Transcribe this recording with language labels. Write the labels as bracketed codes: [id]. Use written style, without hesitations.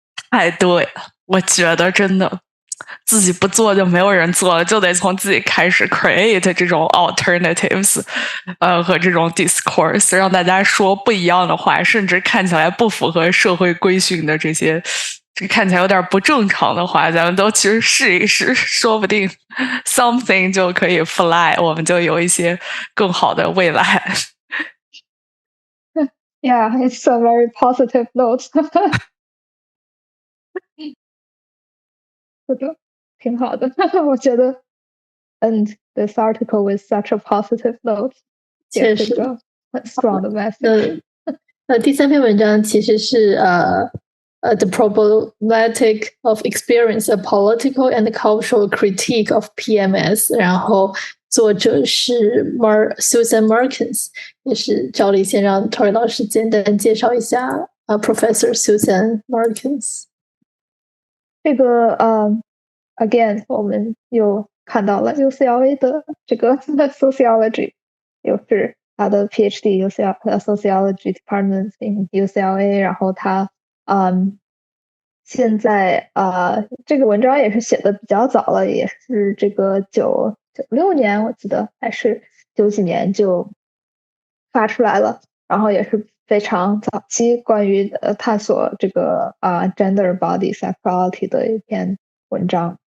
[zh] 太对了，我觉得真的自己不做就没有人做了，就得从自己开始 create 这种 alternatives， 和这种 discourse， 让大家说不一样的话，甚至看起来不符合社会规训的这些这看起来有点不正常的话，咱们都其实试一试，说不定 something 就可以 fly， 我们就有一些更好的未来。 [en] Yeah, it's a very positive note. [zh] 是的，挺好的，我觉得。 [en] And this article with such a positive note， [zh] 确实，很 strong 的 message。第3篇文章其实是The Problematic of Experience: A Political and Cultural Critique of PMS， 然后作者是 Susan Markins， 也是照例先让 Tori 老师简单介绍一下Professor Susan Markins。这个again 我们又看到了 UCLA 的这个 sociology， 又是他的 [en] PhD sociology department in UCLA， [zh] 然后他现在这个文章也是写的比较早了，也是这个96年我记得还是90几年就发出来了，然后也是非常早期关于探索这个gender body sexuality 的一篇文章。